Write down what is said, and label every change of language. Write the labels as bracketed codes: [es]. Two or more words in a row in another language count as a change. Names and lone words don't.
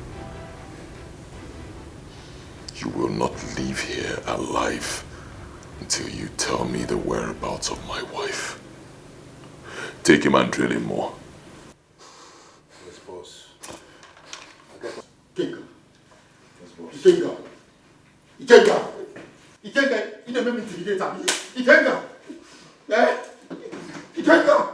[en] You will not leave here alive until you tell me the whereabouts of my wife. Take him and drill him more. Yes, boss. Ikenga. Ikenga. Ikenga. Ikenga. You never intimidate me. Ikenga. Eh? Ikenga.